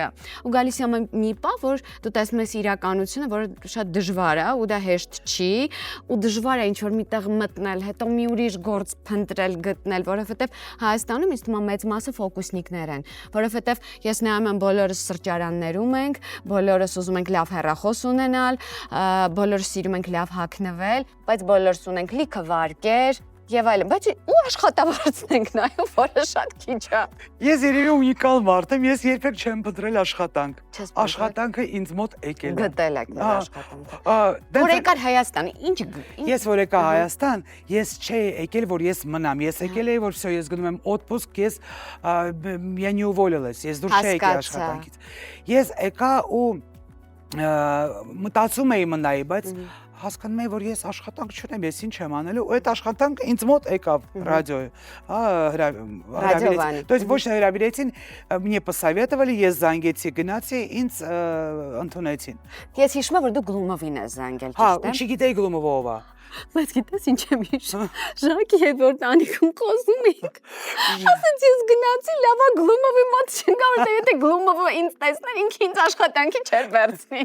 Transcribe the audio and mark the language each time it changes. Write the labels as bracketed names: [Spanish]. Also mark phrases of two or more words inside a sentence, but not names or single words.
[Armenian] է։ Ու գալիս է մի պահ, որ դու տեսնում ես իրականությունը, որը շատ դժվար է, ու դա հեշտ չի, ու դժվար է ինչ-որ միտեղ մտնել, հետո մի ուրիշ գործ փնտրել, գտնել, որովհետև Հայաստանում ինձ թվում է մեծ մասը ֆոկուսնիկներ են, որովհետև ես նայում եմ բոլորս սրճարաններում ենք, բոլորս ուզում ենք լավ հեռախոս ունենալ, բոլորս սիրում ենք լավ հագնվել, բայց բոլորս ունենք լիքը վարկեր եւ այլն, բայց ու աշխատավարձն ենք նայում, որը շատ քիչ է։ Ես երևի ունիկալ մարդ եմ, ես երբեք չեմ փնտրել աշխատանք։ Չես փնտրել։ Աշխատանքը ինձ մոտ եկել է։ Գտել եք նոր աշխատանքը։ Դե Որ եկար Հայաստան, ինչ Ես որ եկա Հայաստան, ես չէի եկել, որ ես մնամ, ես եկել էի, որ всё, ես գնում եմ отпуск, ես [Russian] я не уволилась, [Armenian] ես դուրս չէի եկել աշխատանքից։ Ես եկա ու մտածում էի մնայի, բայց հասկանում էի, որ ես աշխատանք չունեմ, ես ինչ եմ անելու, ու այդ աշխատանքը ինձ մոտ եկավ ռադիոյը, Ռադիովանի։ [Russian] То есть [Armenian] ոչ հրավիրեցին, [Russian] мне посоветовали, [Armenian] ես զանգեցի, գնացի, ինձ ընդունեցին։ Ես հիշում եմ, որ դու գլումովին ես զանգել, Հա, ճիշտ ու է։ չգիտեի գլումով ով է։ Բայց գիտես ինչ եմ հիշում։ Ժակի հետ որ տանիքում խոսում էինք։ Ասած ես գնացի լավա գլումովի մոտ չգա, որտեղ եթե գլումովը ինձ տեսներ, ինքը ինձ աշխատանքի չէր վերցնի։